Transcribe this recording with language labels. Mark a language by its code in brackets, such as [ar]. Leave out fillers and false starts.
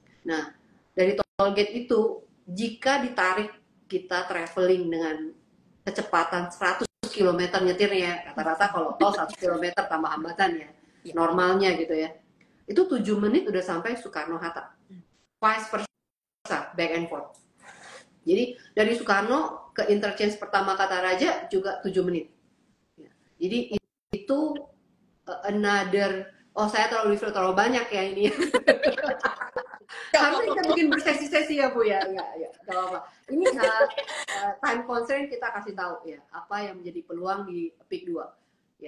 [id] Nah, dari toll gate itu jika ditarik kita traveling dengan kecepatan 100 km nyetirnya, rata-rata kalau tol 100 km tambah hambatan ya, normalnya gitu ya. Itu 7 menit udah sampai Soekarno-Hatta. [en] Vice versa, back and forth. [id] Jadi dari Soekarno ke interchange pertama Kataraja juga 7 menit. Jadi itu another, saya terlalu banyak ya ini. Harusnya kita bikin bersesi-sesi ya Bu ya, nggak apa-apa. Ini time constraint kita kasih tahu ya, apa yang menjadi peluang di Pik 2.